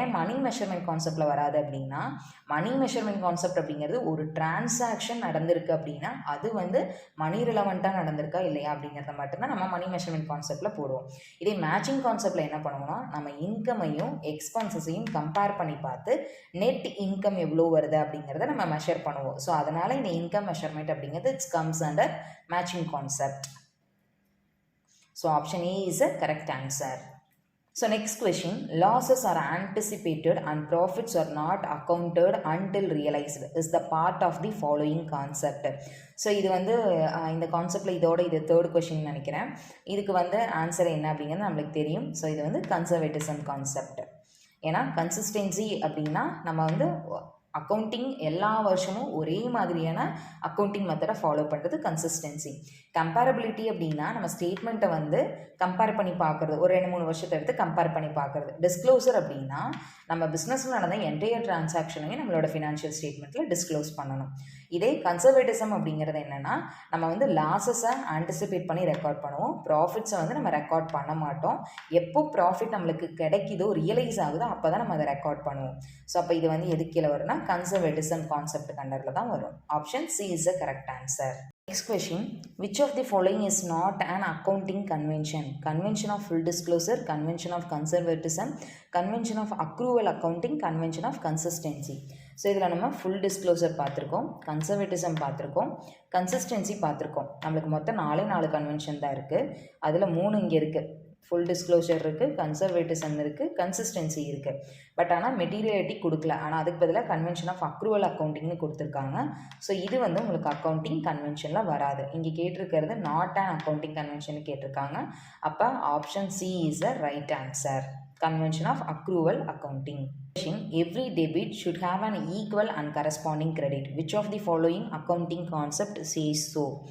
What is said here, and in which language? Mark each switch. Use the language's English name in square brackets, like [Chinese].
[Tamil] ஏன் மணி மெஷர்மெண்ட் கான்செப்டில் வராது அப்படின்னா, மணி மெஷர்மெண்ட் கான்செப்ட் அப்படிங்கிறது ஒரு டிரான்சாக்ஷன் நடந்திருக்கு அப்படின்னா அது வந்து மணி ரிலவெண்ட்டாக நடந்திருக்கா இல்லையா அப்படிங்கிறத மட்டும்தான் நம்ம மணி மெஷர்மெண்ட் கான்செப்டில் போடுவோம். இதே மேட்சிங் கான்செப்டில் என்ன பண்ணுவோம்னா, நம்ம இன்கமையும் எக்ஸ்பென்சஸையும் கம்பேர் பண்ணி பார்த்து நெட் இன்கம் எவ்வளோ வருது அப்படிங்கிறத நம்ம மெஷர் பண்ணுவோம். ஸோ அதனால் இந்த இன்கம் மெஷர்மெண்ட் அப்படிங்கிறது [English] It's comes under matching concept. So option A is a correct answer. So next question, losses are anticipated and profits are not accounted until realized is the part of the following concept. [Tamil] So இது வந்து இந்த கான்செப்டில் இது third question நினைக்கிறேன். இதுக்கு வந்து answer என்ன அப்படிங்கிறது நம்மளுக்கு தெரியும். ஸோ இது வந்து கன்சர்வேட்டிசம் கான்செப்ட். ஏன்னா கன்சிஸ்டன்சி அப்படின்னா நம்ம வந்து அக்கௌண்டிங் எல்லா வருஷமும் ஒரே மாதிரியான அக்கௌண்டிங் மெத்தடை ஃபாலோ பண்ணுறது கன்சிஸ்டன்சி. கம்பேரபிலிட்டி அப்படின்னா நம்ம ஸ்டேட்மெண்ட்டை வந்து கம்பேர் பண்ணி பார்க்குறது, ஒரு 2-3 வருஷத்தை எடுத்து கம்பேர் பண்ணி பார்க்குறது. டிஸ்க்ளோசர் அப்படின்னா நம்ம பிஸ்னஸில் நடந்த என்டையர் டிரான்சாக்ஷனையும் நம்மளோட ஃபினான்ஷியல் ஸ்டேட்மெண்ட்டில் டிஸ்க்ளோஸ் பண்ணணும். இதே கன்சர்வேட்டிசம் அப்படிங்கிறது என்னென்னா, நம்ம வந்து லாஸஸை ஆன்டிசிபேட் பண்ணி ரெக்கார்ட் பண்ணுவோம், ப்ராஃபிட்ஸை வந்து நம்ம ரெக்கார்ட் பண்ண மாட்டோம். எப்போ ப்ராஃபிட் நம்மளுக்கு கிடைக்குதோ, ரியலைஸ் ஆகுதோ அப்போ தான் நம்ம அதை ரெக்கார்ட் பண்ணுவோம். ஸோ அப்போ இது வந்து எது கீழே வரும்னா கன்சர்வேட்டிசம் கான்செப்ட் கண்டரில் தான் வரும். [English] Option C is the correct answer. Next question, which of the following is not an accounting convention? Convention of full disclosure, convention of conservatism, convention of accrual accounting, convention of consistency. [Tamil] So இதில் நம்ம full disclosure பார்த்துருக்கோம், conservatism பார்த்துருக்கோம், consistency பார்த்துருக்கோம். நம்மளுக்கு மொத்தம் 4 convention தான் இருக்குது. அதில் 3 இங்கே இருக்குது. ஃபுல் டிஸ்க்ளோஷர் இருக்குது, கன்சர்வேட்டிசம் இருக்குது, கன்சிஸ்டன்சி இருக்குது. பட் ஆனால் மெட்டீரியாலிட்டி கொடுக்கல. ஆனால் அதுக்கு பதிலாக கன்வென்ஷன் ஆஃப் அக்ரூவல் அக்கௌண்டிங்னு கொடுத்துருக்காங்க. ஸோ இது வந்து உங்களுக்கு அக்கௌண்டிங் கன்வென்ஷனில் வராது. இங்கே கேட்டிருக்கிறது [English] not and accounting convention [Tamil] கேட்டிருக்காங்க. [English] அப்போ option C is a right answer. Convention of accrual accounting. Every debit should have an equal and corresponding credit. Which of the following accounting concept says so?